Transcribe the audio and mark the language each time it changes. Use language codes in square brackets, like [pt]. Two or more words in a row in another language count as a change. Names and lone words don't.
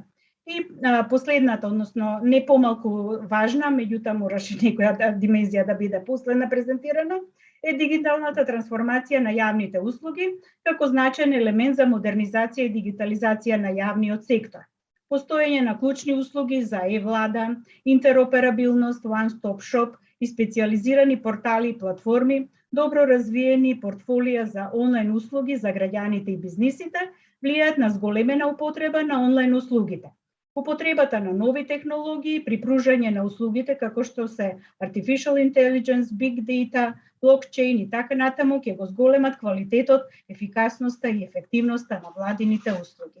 [mk] И последната, односно не помалку важна, меѓутоа мораше некоја димензија да биде последна презентирана, е дигиталната трансформација на јавните услуги како значаен елемент за модернизација и дигитализација на јавниот сектор. Постоење на клучни услуги за е-влада, интероперабилност, [en] one-stop shop [mk] и специјализирани портали и платформи, добро развиени портфолија за онлайн услуги за граѓаните и бизнисите влијаат на зголемена употреба на онлайн услугите. Употребата на нови технологии при пружање на услугите како што се [en] Artificial Intelligence, Big Data, [mk] блокчейн и така натаму ќе го зголемат квалитетот, ефикасноста и ефективноста на владините услуги.